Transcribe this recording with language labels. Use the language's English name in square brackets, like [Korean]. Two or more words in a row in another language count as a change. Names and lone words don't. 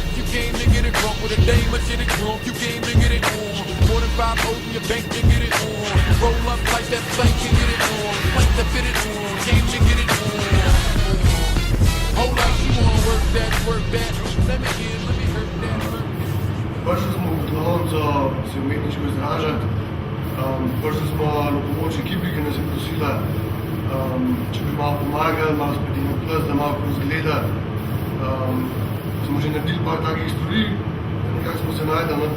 [English] came to get it drunk with a dame, but shit it drunk. You came to get it on. More than 5 O's in your bank to get it on. Roll up like that plank and get it on. Plank to fit it on. Came to get it on. Hold up, you wanna work that, work that. Let me hurt that. [Slovenian] Prišli smo v Glavonco se umetniško izražati. Prišli smo na pomoč ekipi, ki nas je prosila, če bi malo pomagali, malo spet na plus, da malo izgleda. Smo že naredili par takih stvari, nekako smo se najdeli, no.